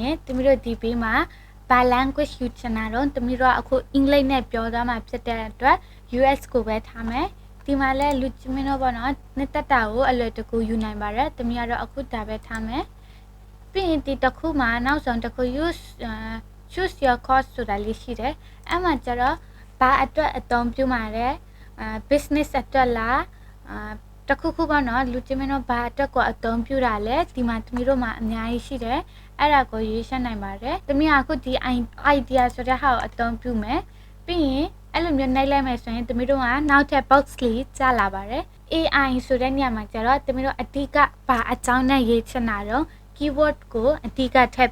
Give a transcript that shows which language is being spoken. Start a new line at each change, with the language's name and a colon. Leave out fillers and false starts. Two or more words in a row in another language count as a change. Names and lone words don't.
Burmese: ရင်သမီးတို့ဒီဘေးမှာဘာ language ယူချင်တာတော့သမီးတို့အခုအင်္ဂလိပ်နဲ့ပြောသွားမှာဖြစ်တဲ့အတွက် US ကိုပဲထားမယ်ဒီမှာလဲလူချင်းမင်းတို့ပေါ့နော်နှစ်သက်တာကိုအလွယ်တကူယူနိုင်ပါတယ်သမီးကတော့အခုဒါပဲထားမယ်ပြီးရင်ဒီတစ်ခုမှာနောက်ဆုံးတစ်ခု
English: choose your course
Burmese: ဆိုတာလေးရှိတယ်အဲ့မှာကျတော့ဘာအတွက်အသုံးပြုမှာလဲbusiness အတွက် လားတခုခုပေါ့နော်လူချင်းမင်းတို့ဘာအတွက်ကိုအသုံးပြုတာလဲဒီမှာသမီးတို့မှာအများကြီးရှိတယ်အဲ့ဒါကိုရွေးချယ်နိုင်ပါတယ်သမီးကအခုဒီ idea ဆိုတဲ့ဟာကိုအသုံးပြုမယ်ပြီးရင်အဲ့လိုမျိုးနှိုက်လိုက်မယ်ဆိုရင်သမီးတို့ကနောက်ထပ် box လေးကြားလာပါတယ် AI ဆိုတဲ့နေရာမှာကျတော့သမီးတို့အဓိကဘာအကြောင်းနဲ့ရေးချင်တာတော့ keyword ကိုအဓိကထည့်